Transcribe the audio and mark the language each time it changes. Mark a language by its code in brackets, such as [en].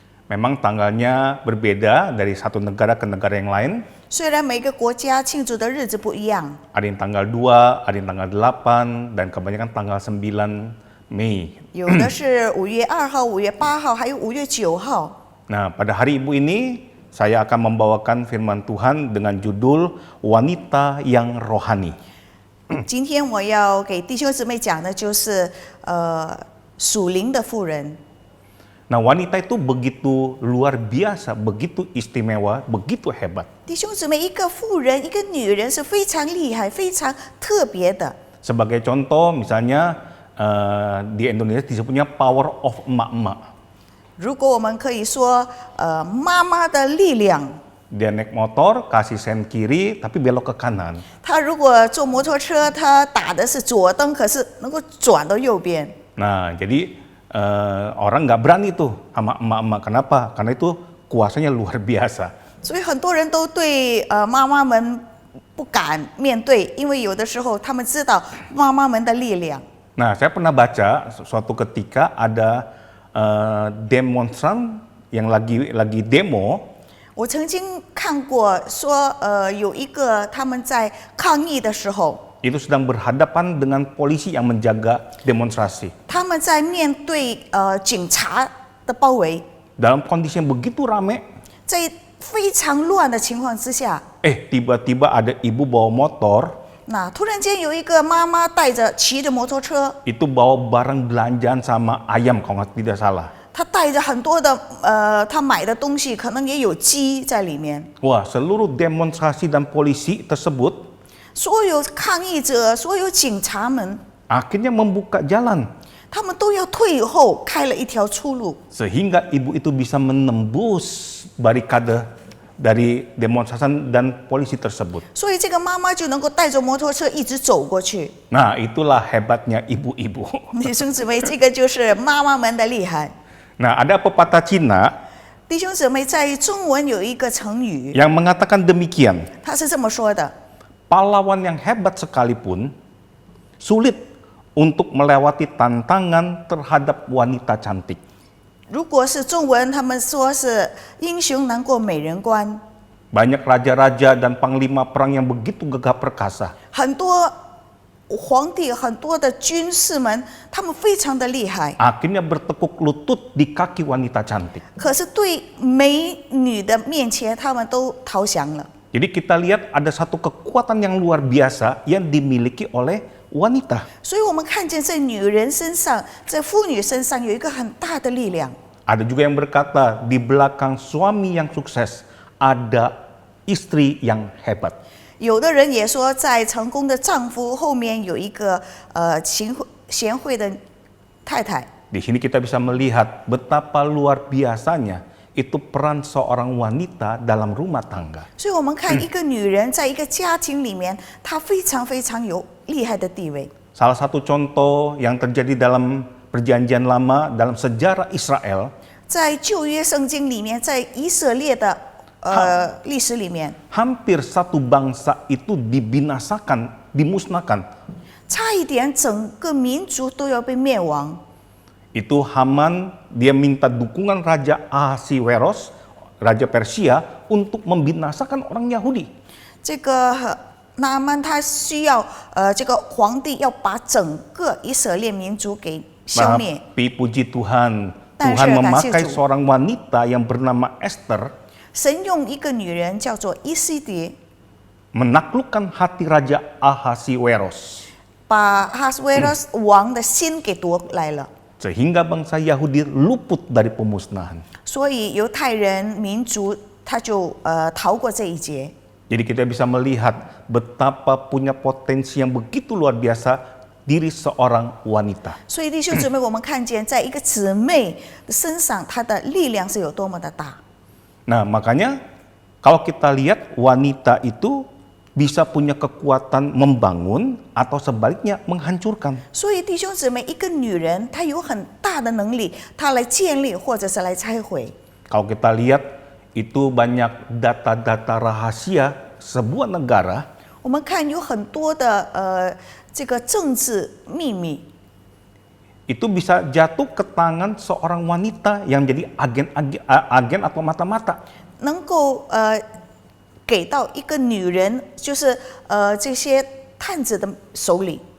[id] Memang tanggalnya berbeda dari satu negara ke negara yang lain. [zh] 虽然每个国家庆祝的日子不一样， [id] Ada yang tanggal 2, ada yang tanggal 8, dan kebanyakan tanggal 9 Mei. [zh] 有的是5月2号、5月8号，还有5月9号。 [id] Nah, pada Hari Ibu ini saya akan membawakan firman Tuhan dengan judul Wanita yang Rohani. [zh] 今天我要给弟兄姊妹讲的就是属灵的妇人。 [id] Nah, wanita itu begitu luar biasa, begitu istimewa, begitu hebat. [zh] 弟兄姊妹，一个妇人，一个女人是非常厉害、非常特别的。 [id] Sebagai contoh, misalnya di Indonesia disebutnya [en] power of [id] emak-emak. [zh] 如果我们可以说，妈妈的力量。 [id] Dia naik motor, kasih sen kiri, tapi belok ke kanan. [zh] 她如果坐摩托车，她打的是左灯，可是能够转到右边。 [id] Nah, jadi orang nggak berani tuh sama emak-emak. Kenapa? Karena itu kuasanya luar biasa. [zh] 所以很多人都对妈妈们不敢面对，因为有的时候他们知道妈妈们的力量。 [id] Nah, saya pernah baca suatu ketika ada demonstran yang lagi demo. [zh] 我曾经看过说，有一个他们在抗议的时候， [id] Itu sedang berhadapan dengan polisi yang menjaga demonstrasi. [zh] 他们在面对警察的包围， [id] Dalam kondisi yang begitu rame, [zh] 在非常乱的情况之下， [id] tiba-tiba ada ibu bawa motor, [zh] 那突然间有一个妈妈骑着摩托车， [id] itu bawa barang belanjaan sama ayam kalau tidak salah. [zh] 她带着很多的她买的东西，可能也有鸡在里面。 [id] Wah, seluruh demonstrasi dan polisi tersebut [zh] 所有抗议者、所有警察们， [id] akhirnya membuka jalan [zh] 他们都要退后，开了一条出路， [id] sehingga ibu itu bisa menembus barikade dari demonstrasi dan polisi tersebut. [zh] 所以这个妈妈就能够带着摩托车一直走过去。 [id] Nah, itulah hebatnya ibu-ibu. [zh] 弟兄姊妹，这个就是妈妈们的厉害。 [id] Nah, ada pepatah Cina [zh] 弟兄姊妹，在中文有一个成语， [id] yang mengatakan demikian. [zh] 他是这么说的： [id] Pahlawan yang hebat sekalipun sulit untuk melewati tantangan terhadap wanita cantik. [zh] 如果是中文，他们说是英雄难过美人关。 [id] Banyak raja-raja dan panglima perang yang begitu gagah perkasa. [zh] 很多皇帝、很多的军士们，他们非常的厉害， [id] Akhirnya bertekuk lutut di kaki wanita cantik. [zh] 可是对美女的面前，他们都投降了。 [id] Jadi kita lihat ada satu kekuatan yang luar biasa yang dimiliki oleh wanita. [zh] 所以我们看见在女人身上，在妇女身上有一个很大的力量。 [id] Ada juga yang berkata di belakang suami yang sukses ada istri yang hebat. [zh] 有的人也说，在成功的丈夫后面有一个贤惠的太太。 [id] Di sini kita bisa melihat betapa luar biasanya itu peran seorang wanita dalam rumah tangga. [zh] 所以我们看一个女人在一个家庭里面，她非常非常有厉害的地位。 [id] Salah satu contoh yang terjadi dalam Perjanjian Lama dalam sejarah Israel, [zh] 在旧约圣经里面，在以色列的历史里面， [id] hampir satu bangsa itu dibinasakan, dimusnahkan. [zh] 差一点整个民族都要被灭亡。 [id] Itu Haman, dia minta dukungan Raja Ahasiweros, Raja Persia, untuk membinasakan orang Yahudi. [zh] 这个拿曼他需要这个皇帝要把整个以色列民族给消灭。 [id] Tapi puji Tuhan, Dan Tuhan saya memakai kasih seorang wanita yang bernama Esther [zh] 神用一个女人叫做伊西蝶， [id] menaklukkan hati Raja Ahasiweros. [zh] 把哈斯维罗斯王的心给夺来了。 [id] Sehingga bangsa Yahudi luput dari pemusnahan. [zh] 所以犹太人民族他就逃过这一劫。 [id] Jadi kita bisa melihat betapa punya potensi yang begitu luar biasa diri seorang wanita. [zh] 所以弟兄姊妹，我们看见在一个姊妹的身上，她的力量是有多么的大。 [id] Nah, makanya kalau kita lihat wanita itu bisa punya kekuatan membangun atau sebaliknya menghancurkan. [zh] 所以弟兄姊妹，一个女人她有很大的能力，她来建立或者是来拆毁。 [id] Kalau kita lihat itu banyak data-data rahasia sebuah negara [zh] 我们看有很多的这个政治秘密， [id] itu bisa jatuh ke tangan seorang wanita yang jadi agen atau mata-mata. [zh] 能够给到一个女人，就是这些探子的手里，